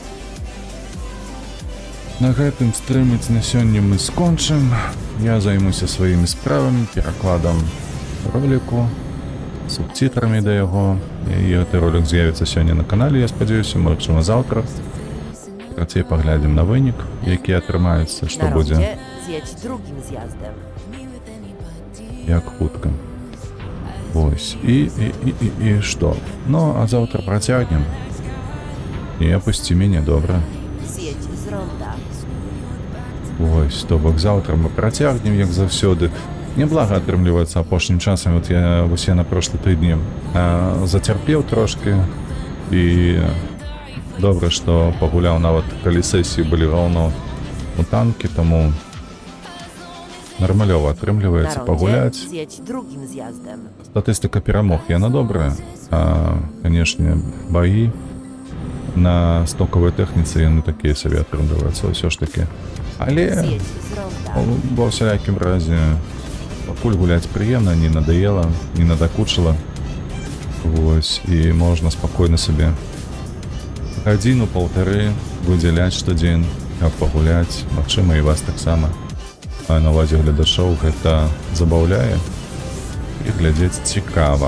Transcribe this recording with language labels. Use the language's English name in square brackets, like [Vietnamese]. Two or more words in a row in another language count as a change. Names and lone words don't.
[Belarusian] На гэтым стрыміць на сёння мы скончым. Я займуся сваімі справамі, перакладам роліку, субтитрамі да яго. І гэты ролик з'явіцца сёння на канале, я спадзяюся, магчыма заўтра. Працей паглядзім на вынік, які атрымаецца, што [Polish] Na [Belarusian] будзе, [Polish] rondzie zjedź drugim zjazdem. [Belarusian] як хутка. Вось. І што? Ну, а заўтра працягнем. Не апусці мяне, добра. [Polish] Zjedź z ronda. [Belarusian] Вось, то бок заўтра мы працягнем, як заўсёды. Няблага атрымліваецца апошнім часам. Вот я на прошлы тыдні зацярпеў трошки. І добра, што пагуляў, нават калі сесіі былі роўно у танкі, таму нармалёва [Polish] Na [Belarusian] атрымліваецца [Polish] rondzie [Belarusian] пагуляць. [Polish] zjedź drugim zjazdem. [Belarusian] Статыстыка перамог яна добрая. Канешне, баі на стокавай тэхніцы яны такія сабе атрымліваюцца ўсё ж такі. Але [Polish] Zjedź z ronda. [Belarusian] ва ўсялякім разе пакуль гуляць прыемна, не надоела, не надакучыла. Вось, і можна спакойна сабе гадзіну-паўтары выдзяляць штодзень, каб пагуляць, магчыма, і вас таксама. А на ўвазе гледачоў гэта забаўляе і глядзець цікава.